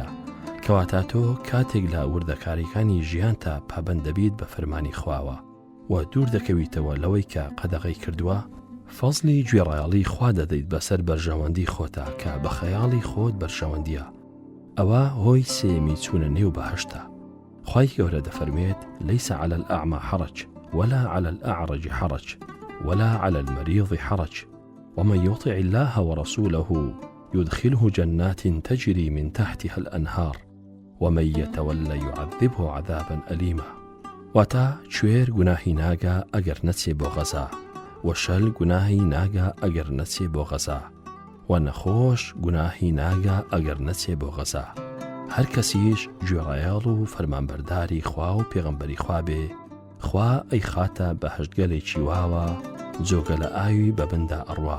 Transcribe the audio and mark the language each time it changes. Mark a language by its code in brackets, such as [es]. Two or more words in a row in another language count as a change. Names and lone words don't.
[ckb] کەواتە تۆ کاتێک لە وردەکاریەکانی ژیانتا پابەند دەبیت بە فەرمانی خواوە و دوور دەکەویتەوە لەوەی کە قەدەغەی کردووە، فەزلی گوێڕایەڵی خوا دەدەیت بەسەر بەرژەوەندی خۆتە کە بە خەیاڵی خۆت بەرژەوەندیە. ئەوە هۆی سێمی چوونە نێو بەهەشتە. [ar] خوای گەورە دەفەرمێت: لەیس عەلى الأعمى حرج ولا على الأعرج حرج ولا على المريض حرج ومن يطع الله ورسوله يدخله جنات تجري من تحتها الأنهار ومن يتولى يعذبه عذابا أليما. [ckb] واتا کوێر گوناهی ناگا ئەگەر نەچێ بۆ غەزا، و شەل گوناهی ناگا ئەگەر نەچێ بۆ غەزا، و نەخۆش گوناهی ناگا ئەگەر نەچێ بۆ غەزا. هەر کەسیش گوێڕایەڵ و فەرمانبەرداری خوا و پێغەمبەری خوا بێ، خوا ئەی خاتە بەهەشتگەلێکی واوە جۆگە لە ئاوی بەبندا ئەڕوا.